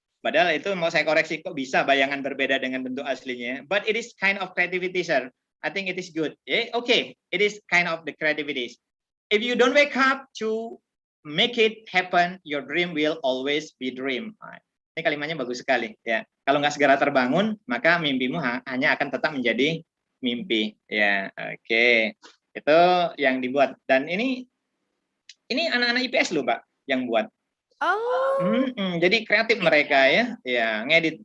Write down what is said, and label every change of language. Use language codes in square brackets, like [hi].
[id] Padahal itu mau saya koreksi, kok bisa bayangan berbeda dengan bentuk aslinya. [en] But it is kind of creativity, sir. I think it is good. Okay, it is kind of the creativity. If you don't wake up to make it happen, your dream will always be dream. [id] Ini kalimatnya bagus sekali ya. Kalau nggak segera terbangun, maka mimpimu hanya akan tetap menjadi mimpi. Ya, oke. Itu yang dibuat. Dan ini anak-anak IPS loh, Pak, yang buat. Oh. Jadi kreatif mereka ya, ya ngedit.